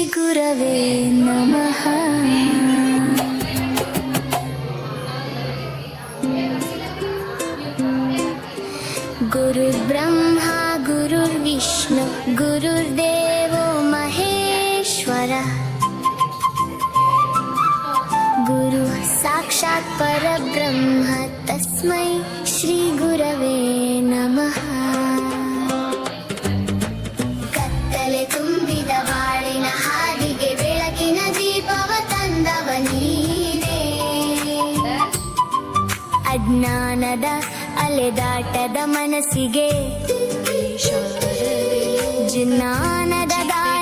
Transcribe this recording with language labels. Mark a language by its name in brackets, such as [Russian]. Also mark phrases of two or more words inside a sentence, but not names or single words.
[Sanskrit] ಗುರವೇ ನಮಃ. ಗುರುರ್ಬ್ರಹ್ಮ ಗುರುರ್ವಿಷ್ಣು ಗುರುರ್ದೇವೋ ಮಹೇಶ್ವರ. ಗುರು ಸಾಕ್ಷಾತ್ ಪರಬ್ರಹ್ಮ ತಸ್ಮೈ ಶ್ರೀ ಗುರವೇ ನಮಃ. [Kannada] ಕತ್ತಲೆ ತುಂಬಿದ ಬಾಳಿನ ಹಾದಿಗೆ ಬೆಳಕಿನ ದೀಪವ ತಂದವ ನೀನೇ. ಅಜ್ಞಾನದ ಅಲೆದಾಟದ ಮನಸ್ಸಿಗೆ ಜ್ಞಾನದ